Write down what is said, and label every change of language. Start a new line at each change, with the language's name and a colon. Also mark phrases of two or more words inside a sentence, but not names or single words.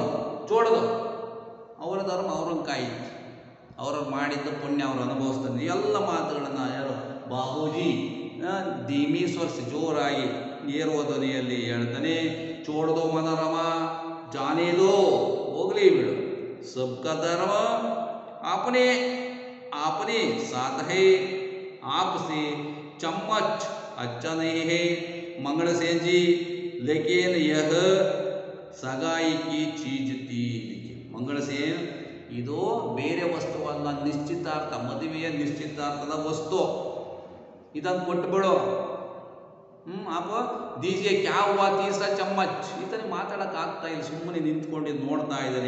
Kannada: ಚೋಡ್ದು ಅವರ ಧರ್ಮ ಅವರನ್ನು ಕಾಯುತ್ತೆ, ಅವರು ಮಾಡಿದ್ದು ಪುಣ್ಯ ಅವರು ಅನುಭವಿಸ್ತಾರೆ. ಎಲ್ಲ ಮಾತುಗಳನ್ನು ಯಾರು ಬಾಬೂಜಿ ಧೀಮಿ ಸ್ವರ್ಸಿ ಜೋರಾಗಿ ಏರುವ ಧ್ವನಿಯಲ್ಲಿ ಹೇಳ್ತಾನೆ.
Hindi: छोड़ दो मनोरमा जाने दो,
Kannada: ಹೋಗ್ಲಿ ಬಿಡು.
Hindi: सबका धर्म आपने आपने साथ है, आपसे चम्मच अच्छा नहीं है मंगल सेन जी, लेकिन यह सगाई की चीज थी.
Kannada: ಮಂಗಳ ಸೇನ್ ಇದು ಬೇರೆ ವಸ್ತುವಲ್ಲ, ನಿಶ್ಚಿತಾರ್ಥ, ಮದುವೆಯ ನಿಶ್ಚಿತಾರ್ಥದ ವಸ್ತು. ಇದನ್ನು ಕೊಟ್ಟುಬಿಡು. ಅಪ್ಪ ದೀಜಿಗೆ
Hindi: क्या हुआ तीसरा चम्मच.
Kannada: ಈತನೇ ಮಾತಾಡೋಕ್ಕಾಗ್ತಾ ಇಲ್ಲ, ಸುಮ್ಮನೆ ನಿಂತ್ಕೊಂಡು ನೋಡ್ತಾ ಇದ್ದಾನೆ.